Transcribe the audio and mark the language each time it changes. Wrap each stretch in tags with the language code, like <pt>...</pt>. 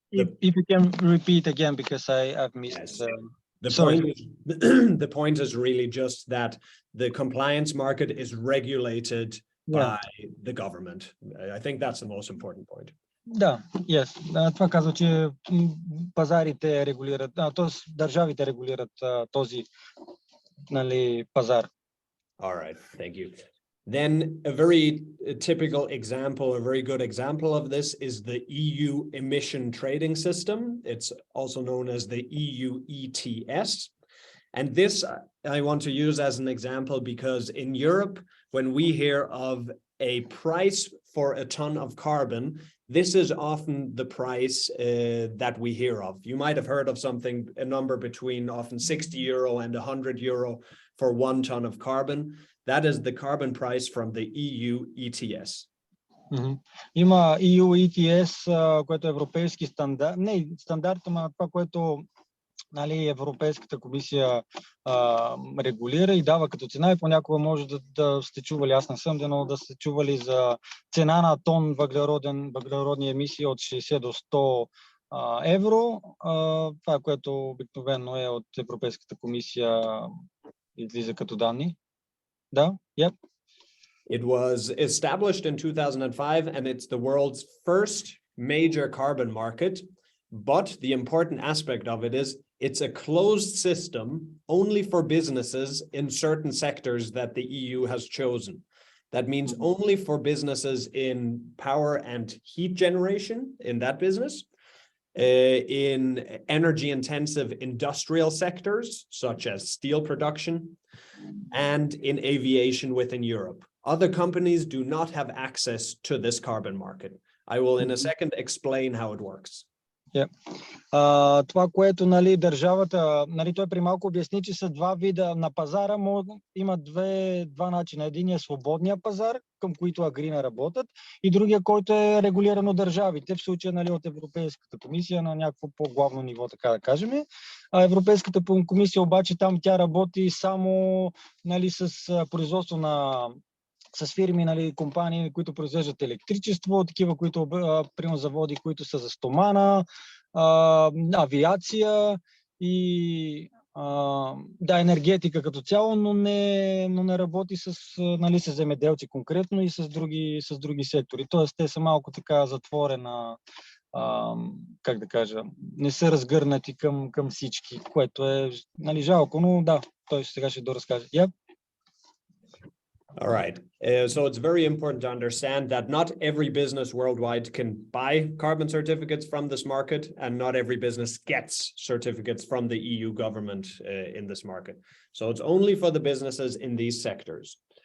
<en>if you can repeat again, because I've missed. Yes. The point is really just that the compliance market is regulated by the government. I think that's the most important point.</en> <bg>Да,</bg> <en>yes.</en> <bg>Това казва, че пазарите регулират, т.е. държавите регулират този пазар.</bg> <en>All right, thank you. Then a very typical example, a very good example of this is the EU emission trading system. It's also known as the EU ETS. And this I want to use as an example because in Europe, when we hear of a price for a ton of carbon, this is often the price that we hear of. You might have heard of something, a number between often 60 euro and 100 euro for 1 ton of carbon. That is the carbon price from the EU ETS.</en> <bg>Има EU ETS, което е европейски стандарт. Не стандарт, но това, което Европейската комисия регулира и дава като цена, и понякога може да сте чували, аз не съм, но да сте чували за цена на тон въглеродни емисии от 60 до 100 евро. Това, което обикновено е от Европейската комисия, излиза като данни. Да,</bg> <en>yep. It was established in 2005 and it's the world's first major carbon market. But the important aspect of it is it's a closed system only for businesses in certain sectors that the EU has chosen. That means only for businesses in power and heat generation in that business, in energy intensive industrial sectors, such as steel production, and in aviation within Europe. Other companies do not have access to this carbon market. I will in a second explain how it works.</en> <bg>Това, което държавата, той при малко обясни, че са два вида на пазара, има два начина. Единият е свободния пазар, към които Agreena работят, и другия, който е регулиран от държавите, в случая от Европейската комисия на някакво по-главно ниво, така да кажем. Европейската комисия обаче там тя работи само с производство на с фирми, нали, компании, които произвеждат електричество, такива, които, примерно заводи, които са за стомана, авиация и да, енергетика като цяло, но не работи с, нали, с земеделци конкретно и с други сектори. Тоест, те са малко така затворена, как да кажа, не са разгърнати към всички, което е, нали, жалко, но да, той сега ще доразкаже.</bg> <en>Yep. All right. So it's very important to understand that not every business worldwide can buy carbon certificates from this market, and not every business gets certificates from the EU government in this market. So it's only for the businesses in these sectors.</en>